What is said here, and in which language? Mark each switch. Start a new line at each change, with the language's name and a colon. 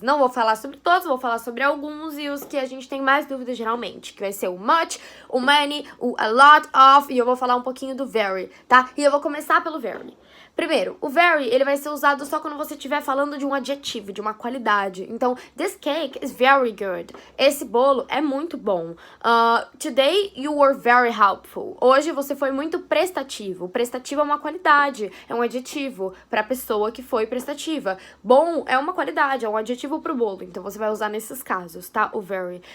Portuguese: Não vou falar sobre todos, vou falar sobre alguns e os que a gente tem mais dúvidas geralmente, que vai ser o much, o many, o a lot of e eu vou falar um pouquinho do very, tá? E eu vou começar pelo very. Primeiro, o very, ele vai ser usado só quando você estiver falando de um adjetivo, de uma qualidade. Então,
English: this cake is very good.
Portuguese: Esse bolo é muito bom.
English: Today you were very helpful.
Portuguese: Hoje você foi muito prestativo. Prestativo é uma qualidade, é um adjetivo para a pessoa que foi prestativa. Bom é uma qualidade, é um adjetivo pro bolo. Então, você vai usar nesses casos, tá? O very.